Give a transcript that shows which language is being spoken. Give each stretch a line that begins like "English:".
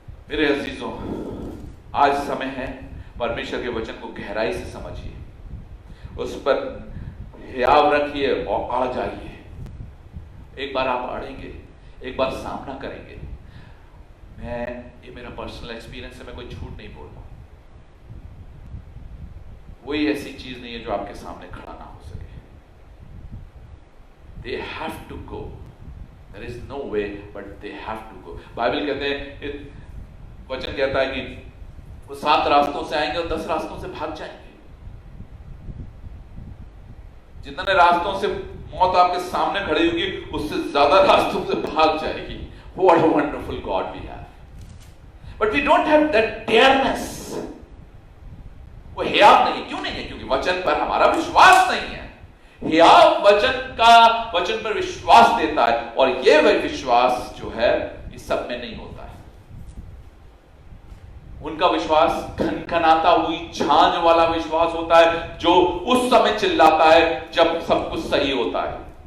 Hindi: मेरे अजीजों, आज समय है परमेश्वर के वचन को गहराई से समझिए, उस पर हियाव रखिए और अड़ जाइए। एक बार आप अड़ेंगे, एक बार सामना करेंगे। ये मेरा पर्सनल एक्सपीरियंस है, मैं कोई झूठ नहीं बोल रहा। कोई ऐसी चीज नहीं है जो आपके सामने खड़ा ना हो सके।
English: They have to go. There is no way, but they have to go.
Hindi: Bible कहते हैं, वचन कहता है कि वो 7 रास्तों से आएंगे और 10 रास्तों से भाग जाएंगे। जितने रास्तों से मौत आपके सामने खड़ी होगी, उससे ज्यादा रास्तों से भाग जाएगी।
English: What a wonderful God we have. But we don't have that dareness.
Hindi: वो हियाव नहीं। क्यों नहीं है? क्योंकि वचन पर हमारा विश्वास नहीं है। हियाव वचन पर विश्वास देता है, और ये वह विश्वास जो है इस सब में नहीं होता है। उनका विश्वास खनखनाता हुई झांझ वाला विश्वास होता है, जो उस समय चिल्लाता है जब सब कुछ सही होता है।